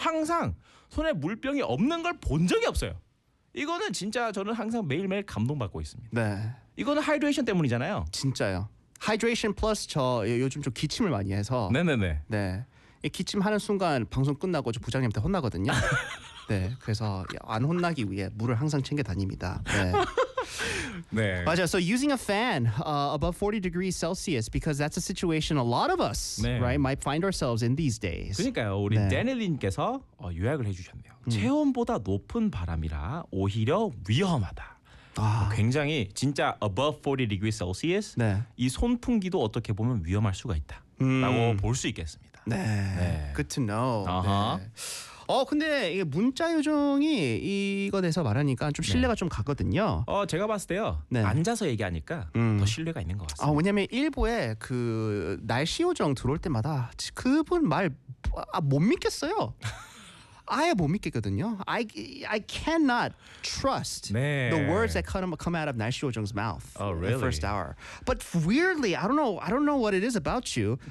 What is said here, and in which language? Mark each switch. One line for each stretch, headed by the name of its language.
Korean: 항상 손에 물병이 없는 걸 본 적이 없어요. 이거는 진짜 저는 항상 매일매일 감동받고 있습니다. 네. 이거는 하이드레이션 때문이잖아요. 진짜요. 하이드레이션 플러스 저 요즘 좀 기침을 많이 해서 네네네. 네. 기침하는 순간 방송 끝나고 저 부장님한테 혼나거든요. 네. 그래서 안 혼나기 위해 물을 항상 챙겨 다닙니다. 네. 네. 맞아요.
English: So using a fan above 40 degrees Celsius because that's a situation a lot of us 네. right might find ourselves in these days.
Korean: 그러니까요. 우리 네. 데니님께서 요약을 해주셨네요. 체온보다 높은 바람이라 오히려 위험하다. 와. 굉장히 진짜
English: above 40 degrees Celsius
Korean: 네. 이 손풍기도 어떻게 보면 위험할 수가 있다 라고 볼 수 있겠습니다.
English: 네. 네. Good to know. Uh-huh.
Korean: 네. 근데 이게 문자 요정이 이거 대해서 말하니까 좀 신뢰가 네. 좀 가거든요. 제가 봤을 때요. 네. 앉아서 얘기하니까 더 신뢰가 있는 것 같습니다. 왜냐면 일부에 그 날씨 요정 들어올 때마다 그분 말 못 믿겠어요. 아예 못 믿겠거든요.
English: I cannot trust
Korean: 네.
English: the words that come out of 날씨 요정's mouth oh, really? the first hour. But weirdly, I don't know what it is about you.